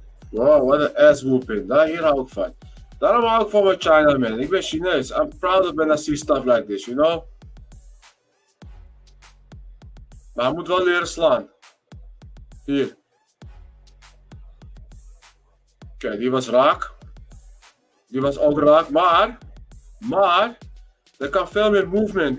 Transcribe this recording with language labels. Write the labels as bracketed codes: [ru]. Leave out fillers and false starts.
[nl] Wow, wat een ass whooping. Hier hou ik van. Daarom hou ik van mijn China, man. Ik ben Chinees. [en] I'm proud of when I see stuff like this, you know? [nl] Maar hij moet wel leren slaan. Hier. Oké, die was raak. Die was ook raak, maar er kan veel meer movement.